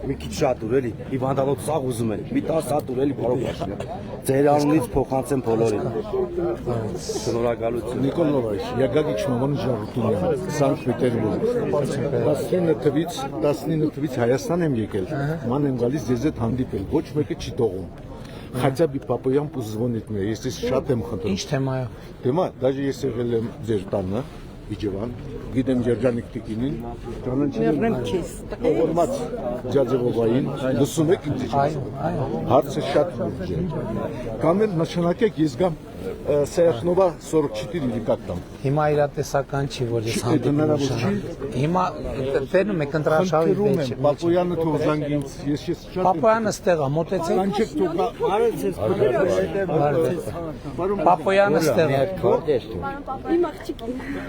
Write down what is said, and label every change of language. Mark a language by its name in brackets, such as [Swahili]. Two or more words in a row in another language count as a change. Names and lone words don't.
[Armenian] մի քիչ շատ ուր էլի, հիվանդանոց սաղ ուզում են, մի 10 հատ ուր էլի բարով Փաշինյան։ Ձեր անունից փոխանցեմ բոլորին։ Շնորհակալություն։ Նիկոլ Նովայչ, я Гагич Մաման Ժառուտունյան, Սանկտ-Պետերբուրգ։ 19 թվից Հայաստան եմ եկել, ման եմ գալիս ձեզ հետ հանդիպել, ոչ մեկը չի տողում։ [Russian] Хотя бы папаям позвонить мне, если [Armenian] շատ եմ խնդրում։ Ինչ թեմայով։ Թեմա, даже ես եղել եմ ձեր տանը, Իջևան, գիտեմ Ջերջանիկ Տիկինին, ճանաչել եմ ողորմած Ջաջևովային, լսում եք ինձ ինչ։ Հարցը շատ լուրջ է։ Կամ էլ նշանակեք ես գամ Սերախնովա 44 [Russian] или как там։ [Armenian] Հիմա իրատեսական չի, որ ես հանդիպում եմ։ Հիմա տենում եք ընտրաշավի մեջ։ Պապոյանը թող զանգի ինձ, ես շատ Պապոյանը ստեղ է, մոտեցեք։ Կանչեք թող Պապոյանը ստեղ է։ Իմ աղջիկին։